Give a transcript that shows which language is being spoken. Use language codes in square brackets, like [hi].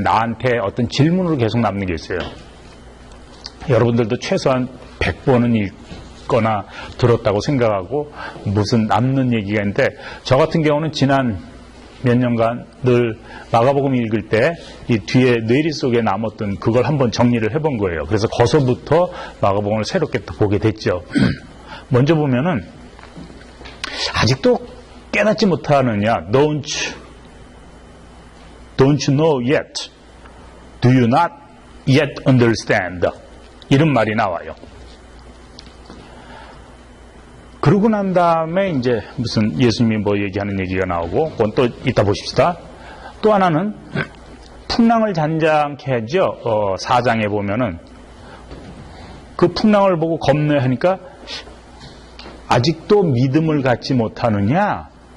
[ko] 나한테 어떤 질문으로 계속 남는 게 있어요. 여러분들도 최소한 100번은 읽거나 들었다고 생각하고 무슨 남는 얘기가 있는데, 저 같은 경우는 지난 몇 년간 늘 마가복음 읽을 때 이 뒤에 뇌리 속에 남았던 그걸 한번 정리를 해본 거예요. 그래서 거기서부터 마가복음을 새롭게 또 보게 됐죠. 먼저 보면은 아직도 깨닫지 못하느냐, [en] Don't you know yet? Do you not yet understand? [ko] 이런 말이 나와요. 그러고 난 다음에 이제 무슨 예수님이 뭐 얘기하는 얘기가 나오고, 그건 또 이따 보십시다. 또 하나는 풍랑을 잔잔케 하죠. 4장에 보면은 그 풍랑을 보고 겁내하니까 아직도 믿음을 갖지 못하느냐?